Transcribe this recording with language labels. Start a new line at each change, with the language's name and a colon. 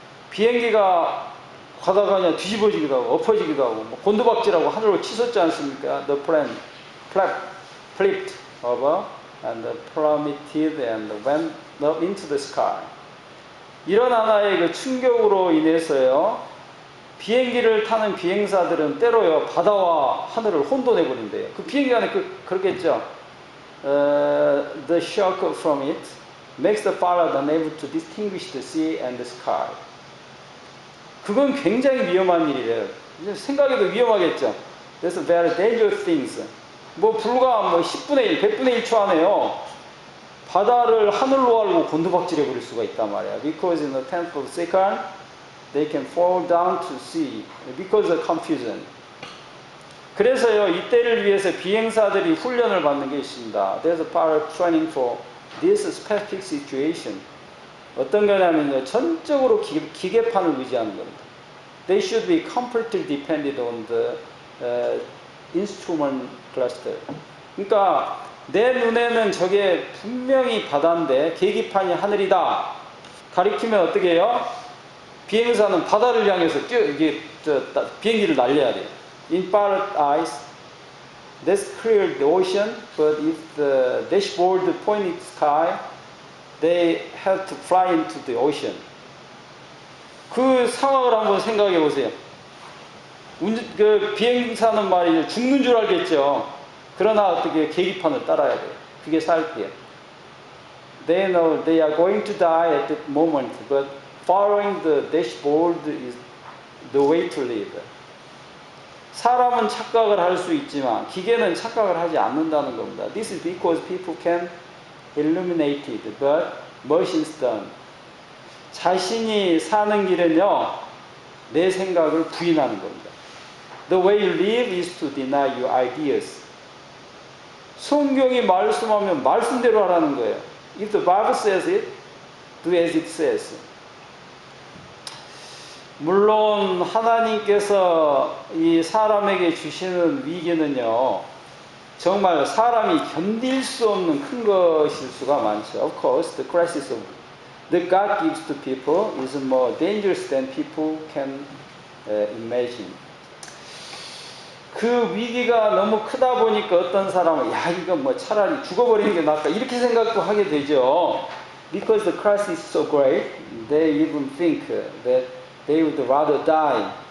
Korean: 비행기가 가다가 그냥 뒤집어지기도 하고 엎어지기도 하고 뭐 곤두박질하고 하늘로 치솟지 않습니까?
English: The plane flipped over and plummeted and went up into the sky.
Korean: 이런 하나의 그 충격으로 인해서요, 비행기를 타는 비행사들은 때로요 바다와 하늘을 혼돈해 버린대요. 그 비행기 안에 그렇겠죠.
English: The shock from it makes the pilot unable to distinguish the sea and the sky.
Korean: 그건 굉장히 위험한 일이래요. 생각해도 위험하겠죠.
English: That's very dangerous things.
Korean: 뭐 불과 뭐 10분의 1, 100분의 1초 안에요. 바다를 하늘로 알고 곤두박질해 버릴 수가 있단 말이야.
English: Because in the tenth of second, they can fall down to sea because of confusion.
Korean: 그래서요, 이때를 위해서 비행사들이 훈련을 받는 게 있습니다.
English: There's a pilot training for this specific situation.
Korean: 어떤 거냐면요, 전적으로 기계판을 의지하는 겁니다.
English: They should be completely dependent on the instrument cluster.
Korean: 그러니까 내 눈에는 저게 분명히 바다인데 계기판이 하늘이다. 가리키면 어떻게 해요? 비행사는 바다를 향해서 비행기를 날려야 돼요.
English: In pilot eyes, that's clear the ocean, but if the dashboard pointed sky, they have to fly into the ocean.
Korean: 그 상황을 한번 생각해 보세요. 그 비행사는 말이죠. 죽는 줄 알겠죠. 그러나 어떻게 계기판을 따라야 돼요. 그게 살피예요.
English: They know they are going to die at that moment, but following the dashboard is the way to live.
Korean: 사람은 착각을 할 수 있지만 기계는 착각을 하지 않는다는 겁니다.
English: This is because people can illuminate it, but machines don't.
Korean: 자신이 사는 길은요, 내 생각을 부인하는 겁니다.
English: The way you live is to deny your ideas.
Korean: 성경이 말씀하면 말씀대로 하라는 거예요.
English: If the Bible says it, do as it says.
Korean: 물론 하나님께서 이 사람에게 주시는 위기는요, 정말 사람이 견딜 수 없는 큰 것일 수가 많죠.
English: Of course, the crisis that God gives to people is more dangerous than people can imagine.
Korean: 그 위기가 너무 크다 보니까 어떤 사람은 야 이거 뭐 차라리 죽어버리는 게 낫다 이렇게 생각도 하게 되죠.
English: Because the crisis is so great, they even think that they would rather die.